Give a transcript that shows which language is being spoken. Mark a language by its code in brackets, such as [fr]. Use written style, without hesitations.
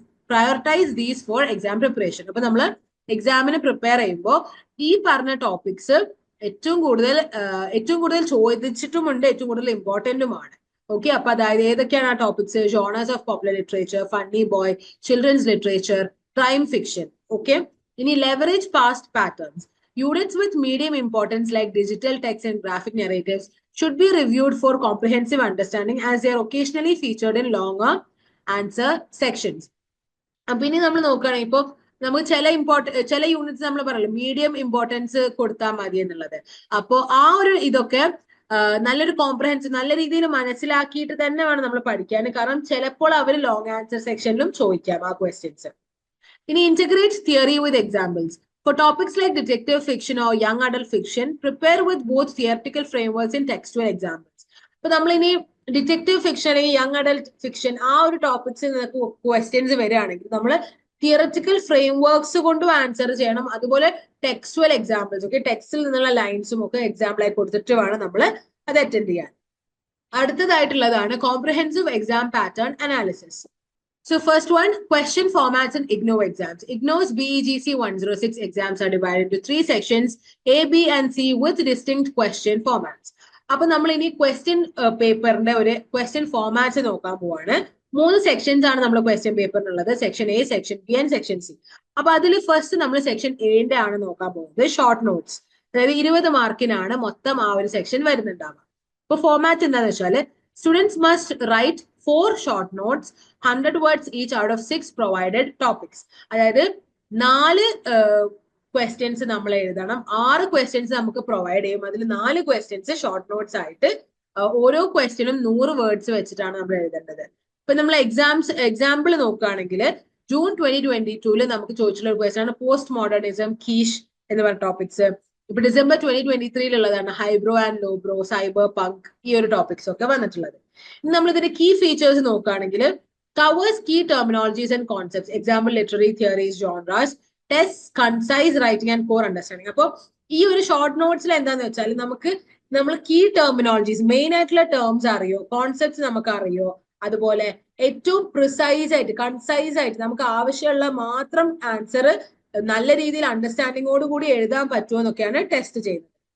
[en] Prioritise these for exam preparation. [ml] അപ്പൊ നമ്മൾ എക്സാമിന് പ്രിപ്പയർ ചെയ്യുമ്പോൾ ഈ പറഞ്ഞ ടോപ്പിക്സ് ഏറ്റവും കൂടുതൽ ചോദിച്ചിട്ടുമുണ്ട്, ഏറ്റവും കൂടുതൽ ഇമ്പോർട്ടന്റുമാണ്. ഓക്കെ, അപ്പൊ അതായത് ഏതൊക്കെയാണ് ആ topics? Genres of popular literature, funny boy, children's literature, crime fiction. [en] Okay, ഇനി leverage past patterns. Units with medium importance like digital text and graphic narratives should be reviewed for comprehensive understanding as they are occasionally featured in longer answer sections. [ml] അപ്പൊ ഇനി നമ്മൾ നോക്കുകയാണെങ്കിൽ ഇപ്പോൾ നമുക്ക് ചില units നമ്മൾ പറയല്ലോ മീഡിയം ഇമ്പോർട്ടൻസ് കൊടുത്താൽ മതി എന്നുള്ളത്. അപ്പോ ആ ഒരു ഇതൊക്കെ നല്ലൊരു കോംപ്രഹെൻസീവ്, നല്ല രീതിയിൽ മനസ്സിലാക്കിയിട്ട് തന്നെ വേണം നമ്മൾ പഠിക്കാൻ. കാരണം ചിലപ്പോൾ അവർ ലോങ് ആൻസർ സെക്ഷനിലും ചോദിക്കാം ആ ക്വസ്റ്റ്യൻസ്. [en] ഇനി integrate theory with examples. For topics like detective fiction or young adult fiction, prepare with both theoretical frameworks and textual examples. [ml] അപ്പൊ നമ്മൾ ഇനി ഡിറ്റക്റ്റീവ് ഫിക്ഷൻ അല്ലെങ്കിൽ യങ് അഡൽട്ട് ഫിക്ഷൻ ആ ഒരു ടോപ്പിക്സിൽ നിന്ന് ക്വസ്റ്റ്യൻസ് വരികയാണെങ്കിൽ നമ്മൾ തിയററ്റിക്കൽ ഫ്രെയിംവർക്സ് കൊണ്ടും ആൻസർ ചെയ്യണം. അതുപോലെ ടെക്സ്റ്റുവൽ എക്സാമ്പിൾസ്, ഓക്കെ, ടെക്സ്റ്റിൽ നിന്നുള്ള ലൈൻസും ഒക്കെ എക്സാമ്പിൾ ആയി കൊടുത്തിട്ട് വേണം നമ്മൾ അത് അറ്റൻഡ് ചെയ്യാൻ. അടുത്തതായിട്ടുള്ളതാണ് comprehensive exam pattern analysis. [en] So first one, question formats in IGNOU exams. IGNOU's BEGC 106 exams are divided into 3 sections, A, B and C with distinct question formats. [ml] അപ്പൊ നമ്മൾ ഇനി ക്വസ്റ്റ്യൻ പേപ്പറിന്റെ ഒരു ക്വസ്റ്റ്യൻ ഫോർമാറ്റ്സ് നോക്കാൻ പോവാണ്. 3 sections ആണ് നമ്മൾ question പേപ്പറിനുള്ളത്, section A, section B and section C. അപ്പൊ അതിൽ ഫസ്റ്റ് നമ്മൾ സെക്ഷൻ എന്റെ ആണ് നോക്കാൻ പോകുന്നത്, ഷോർട്ട് നോട്ട്സ്. അതായത് 20 മാർക്കിനാണ് മൊത്തം ആ ഒരു സെക്ഷൻ വരുന്നുണ്ടാവുക. അപ്പൊ ഫോർമാറ്റ് എന്താണെന്ന് വെച്ചാൽ [en] Students must write 4 short notes 100 words each out of 6 provided topics. [ml] അതായത് 4 ക്വസ്റ്റ്യൻസ് നമ്മൾ എഴുതണം, 6 ക്വസ്റ്റ്യൻസ് നമുക്ക് പ്രൊവൈഡ് ചെയ്യും, അതിൽ 4 ക്വസ്റ്റ്യൻസ് ഷോർട്ട് നോട്ട്സ് ആയിട്ട് ഓരോ ക്വസ്റ്റ്യനും 100 വേർഡ്സ് വെച്ചിട്ടാണ് നമ്മൾ എഴുതേണ്ടത്. ഇപ്പൊ നമ്മൾ എക്സാമ്പിൾ നോക്കുകയാണെങ്കിൽ ജൂൺ 2022 നമുക്ക് ചോദിച്ചിട്ടുള്ള ഒരു ക്വസ്റ്റ്യൻ ആണ് പോസ്റ്റ് മോഡേണിസം, കീഷ് എന്ന് പറഞ്ഞ ടോപ്പിക്സ്. ഇപ്പൊ ഡിസംബർ 2023 ഹൈബ്രോ ആൻഡ് ലോബ്രോ, സൈബർ പങ്ക്, ഈ ഒരു ടോപ്പിക്സ് ഒക്കെ വന്നിട്ടുള്ളത്. ഇനി നമ്മൾ ഇതിന്റെ കീ ഫീച്ചേഴ്സ് നോക്കുകയാണെങ്കിൽ [en] covers key terminologies and concepts, example literary theories, genres, tests concise writing and core understanding. [ml] അപ്പോൾ ഈ ഒരു ഷോർട്ട് നോട്ട്സിൽ എന്താന്ന് വെച്ചാൽ നമ്മൾ കീ ടെർമിനോളജീസ്, മെയിൻ ആയിട്ടുള്ള ടേംസ് അറിയോ, കോൺസെപ്റ്റ്സ് നമുക്ക് അറിയോ, അതുപോലെ ഏറ്റവും പ്രിസൈസ് ആയിട്ട് കൺസൈസ് ആയിട്ട് നമുക്ക് ആവശ്യമുള്ള മാത്രം ആൻസർ നല്ല രീതിയിൽ അണ്ടർസ്റ്റാൻഡിങ്ങോട് കൂടി എഴുതാൻ പറ്റുമോ എന്നൊക്കെയാണ് ടെസ്റ്റ് ചെയ്യുന്നത്.